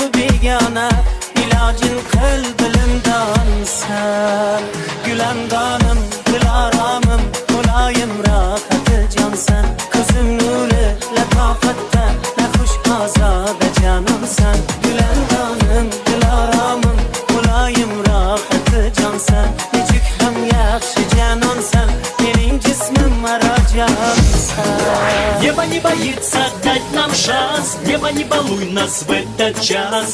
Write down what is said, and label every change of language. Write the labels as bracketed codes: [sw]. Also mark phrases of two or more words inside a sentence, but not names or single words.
[uz] begona ilojin qil bilimdonsan gulandonim dilaromim muloyim rohati jonsan ko'zim nuri latofatda naxush ozoda jonimsan gulandonim dilaromim muloyim rohati jonsan nechuk ham yaxshi janonsan mening jismim marojonsan. [ru] Небо не боится дать нам шанс, небо не балуй нас в этот час.